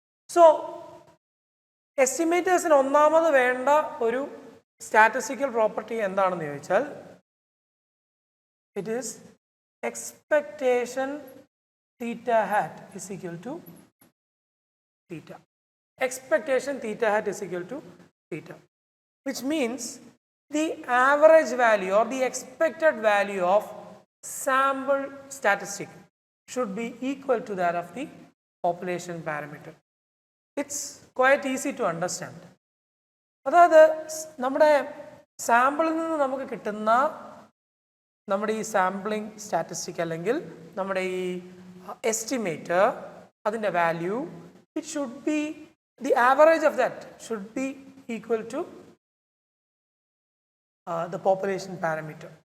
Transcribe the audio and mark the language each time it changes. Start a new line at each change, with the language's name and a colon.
Malayalam: So എസ്റ്റിമേറ്റേഴ്സിന് ഒന്നാമത് വേണ്ട ഒരു സ്റ്റാറ്റിസ്റ്റിക്കൽ പ്രോപ്പർട്ടി എന്താണെന്ന് ചോദിച്ചാൽ
English: It is expectation theta hat is equal to theta. Expectation theta hat is equal to theta, which means the average value or the expected value of sample statistic should be equal to that of the population parameter. It's quite easy to understand.
Malayalam: അതായത് നമ്മുടെ സാമ്പിളിൽ നിന്ന് നമുക്ക് കിട്ടുന്ന നമ്മുടെ ഈ sampling statistic അല്ലെങ്കിൽ നമ്മുടെ ഈ എസ്റ്റിമേറ്റർ, അതിൻ്റെ value
English: It should be the average of that should be equal to the population parameter.